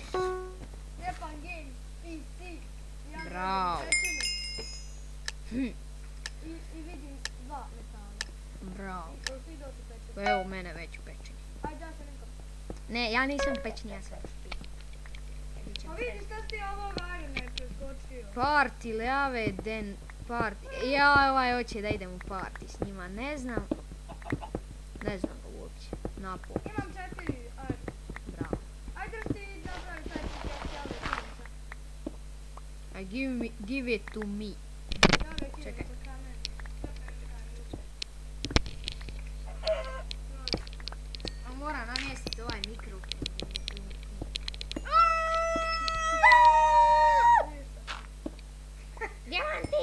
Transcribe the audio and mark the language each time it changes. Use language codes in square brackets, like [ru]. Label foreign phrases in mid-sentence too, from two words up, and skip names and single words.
[hr] Stjepan Games, PC. Ja Bravo. I vidim dva metala. Bravo. Svi došli pečeni. Pa evo mene već u pečenju. Ajde, ja se nekako. Ne, ja nisam pečen, ja sam špij. A vidi šta si ovog Irona je preskočio. [en] Party, leave, den, party. [hr] Ja, ovaj hoće da idem u party s njima, ne znam. Ne znam ga uopće. Napol. Imam 4 Iron. Bravo. Ajde da ti napravi taj potencijal da idem sa. [en] Give it to me. [hr] Čekaj. A mora namjestiti ovaj mikrofon. Dijamanti!